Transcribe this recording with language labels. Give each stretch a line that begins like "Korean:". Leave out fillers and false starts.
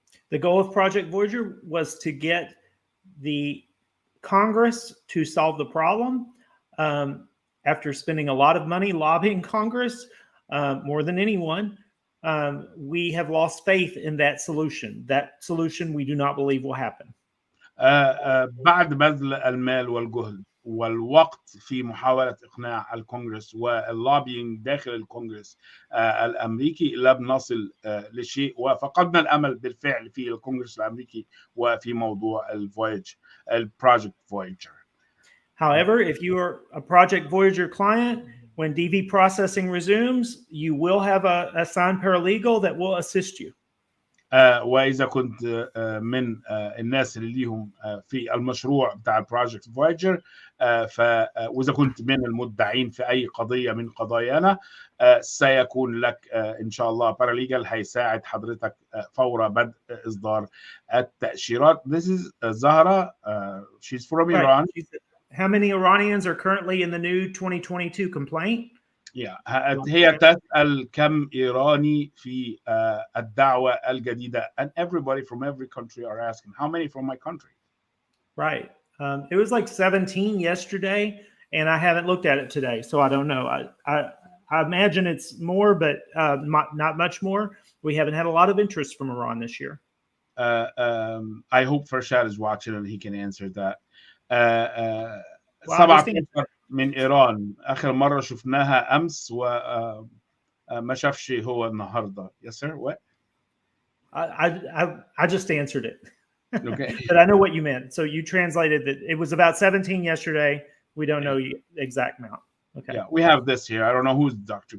English: The goal of Project Voyager was to get the Congress to solve the problem. After spending a lot of money lobbying Congress, more than anyone, we have lost faith in that solution. That solution we do not believe will happen.
Arabic: بعد بذل المال والجهد والوقت في محاولة إقناع الكونغرس واللوبينج داخل الكونغرس الأمريكي لم نصل لشيء، وفقدنا الأمل بالفعل في الكونغرس الأمريكي وفي موضوع الفويج البروجكت فويجر.
English: However, if you are a Project Voyager client, when DV processing resumes, you will have a assigned paralegal that will assist you.
Arabic: وإذا كنت من الناس اللي ليهم في المشروع بتاع بروجكت فويجر، وإذا كنت من المدعين في أي قضية من قضايانا، سيكون لك إن شاء الله باراليجال هيساعد حضرتك فور بدء إصدار التأشيرات.
English: This is Zahra. She's from Iran. How many Iranians are currently in the new 2022 complaint?
Arabic: هي تسأل كم إيراني في الدعوة الجديدة,
English: and everybody from every country are asking how many from my country. Right. It was like 17 yesterday, and I haven't looked at it today, so I don't know. I imagine it's more, but not much more. We haven't had a lot of interest from Iran this year. I hope Farshad is watching and he can answer that.
Arabic: 17 من إيران آخر مرة شفناها أمس وما شافش هو النهاردة.
English: Yes, sir. What? I just answered it. Okay. But I know what you meant. So you translated that it was about 17 yesterday. We don't know the exact amount. Okay. Yeah, we have this here. I don't know who's Dr.